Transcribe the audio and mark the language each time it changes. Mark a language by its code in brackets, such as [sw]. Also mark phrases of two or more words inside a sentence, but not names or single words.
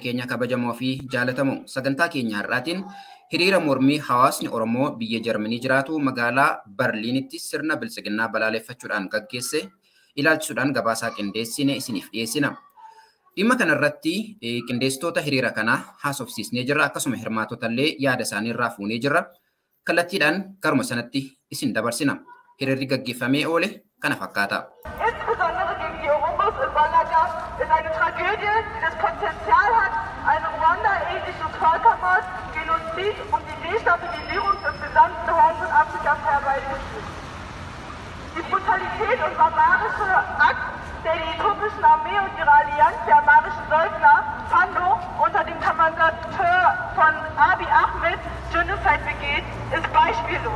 [om] keenya kabajamoo fi jaalatamoo sagantaa keenya har'aatiin hiriira mormii hawaasni Oromoo biyya Jarmanii jiraatu magaalaa Barliinitti sirna bilisiginnaa balaaleffachuudhaan gaggeesse ilaalchisuudhaan gabaasaa qindeessine isiniif dhiyeessina. Dhimma kanarratti qindeessitoota hiriira kanaa haasofsiisnee jirra akkasuma hirmaattotallee yaada isaanii irraa fuunee jirra. Kallattiidhaan garuma sanatti isin dabarsina. Hiriirri gaggeeffamee oole kana fakkaata. [de] Ist eine Tragödie, die das Potenzial hat, einen Ruanda-ähnlichen Völkermord, Genozid und die Destabilisierung des gesamten Horns von Afrikas herbeizuführen. Die Brutalität und barbarische Akt der äthiopischen Armee und ihrer Allianz der amarischen Söldner, Fando, unter dem Kommandateur von Abiy Ahmed Genocide begeht, ist beispiellos.